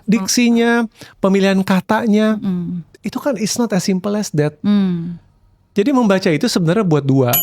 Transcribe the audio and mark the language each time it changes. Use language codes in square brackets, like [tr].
[id] Diksinya, pemilihan katanya. Itu kan [en] it's not as simple as that. [id] Jadi membaca itu sebenarnya buat dua.